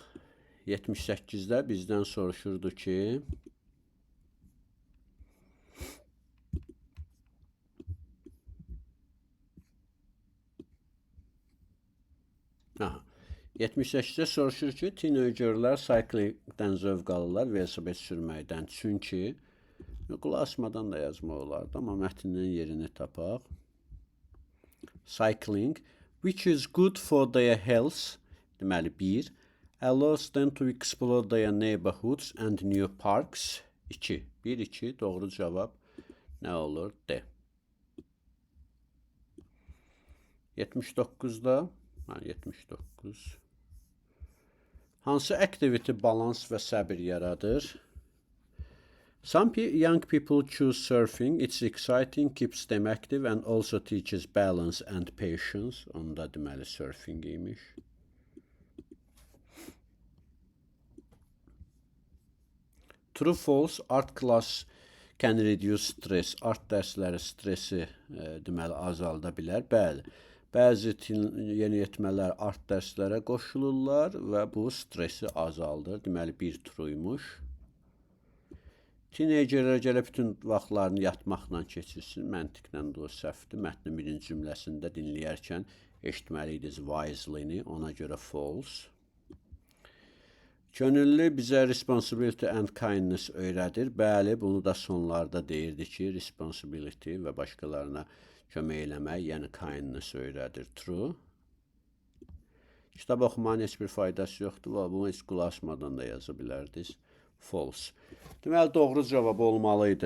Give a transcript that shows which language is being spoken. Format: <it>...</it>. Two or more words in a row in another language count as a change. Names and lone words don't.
<az>78-də bizdən soruşurdu ki, aha, 78-də soruşur ki, teenagerlər cyclingdən zövq alırlar velosiped sürməkdən. Çünki qulaq asmadan da yazmaq olardı, amma mətnin yerini tapaq.</az> <en>Cycling, which is good for their health,</en> <az>deməli 1,</az> <en>allows them to explore their neighborhoods and new parks.</en> <az>2, 1, 2, doğru cavab nə olur? D. 79-da, 79. Hansı activity balans və səbir yaradır?</az> <en>Some young people choose surfing. It's exciting, keeps them active and also teaches balance and patience.</en> <az>Onda deməli surfing imiş.</az> <en>True, false, art class can reduce stress.</en> <az>Art dərsləri stressi deməli azalda bilər. Bəli. Bəzi yeniyetmələr art dərslərə qoşulurlar və bu stressi azaldır. Deməli, bir truymuş. Teenagerlər gələ bütün vaxtlarını yatmaqla keçirsin. Məntiqlə də o səhvdir. Mətnin birinci cümləsində dinləyərkən eşitməliydiniz wisely-ni, ona görə false. Könüllü bizə</az> <en>responsibility and kindness</en> <az>öyrədir. Bəli, bunu da sonlarda deyirdi ki, responsibility və başqalarına kömək eləmək, yəni kindness öyrədir. True. Kitab oxumanın heç bir faydası yoxdur. Bunu heç qulaq asmadan da yaza bilərdiniz. False. Deməli, doğru cavab olmalıydı.</az>